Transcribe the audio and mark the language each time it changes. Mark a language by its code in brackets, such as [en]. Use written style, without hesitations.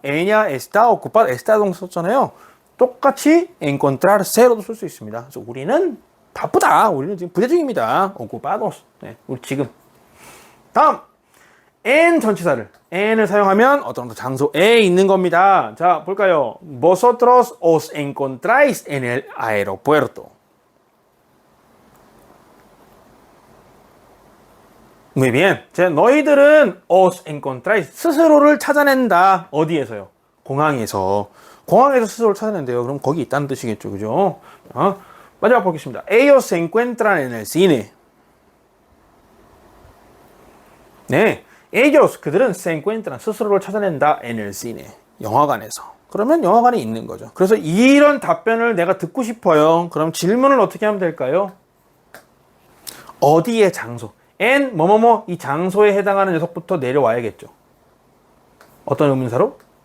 [es] ella está ocupada. [ko] estar 동사 썼잖아요. 똑같이 encontrarse로도 쓸 수 있습니다. 그래서 우리는 바쁘다. 우리는 지금 부재 중입니다. ocupados. 네, 우리 지금. 다음, en 전치사를 en을 사용하면 어떤 장소에 있는 겁니다. 자, 볼까요? [es] Vosotros os encontráis en el aeropuerto. Muy bien. [ko] 너희들은 [es] os encontráis. [ko] 스스로를 찾아낸다. 어디에서요? 공항에서. 공항에서 스스로를 찾아낸대요. 그럼 거기 있다는 뜻이겠죠. 그죠? 마지막 보겠습니다. [es] Ellos se encuentran en el cine. [ko] 네. [es] Ellos, [ko] 그들은 [es] se encuentran. [ko] 스스로를 찾아낸다. [es] En el cine. [ko] 영화관에서. 그러면 영화관에 있는 거죠. 그래서 이런 답변을 내가 듣고 싶어요. 그럼 질문을 어떻게 하면 될까요? 어디의 장소? en 뭐뭐뭐 이 장소에 해당하는 녀석부터 내려와야겠죠. 어떤 의문사로?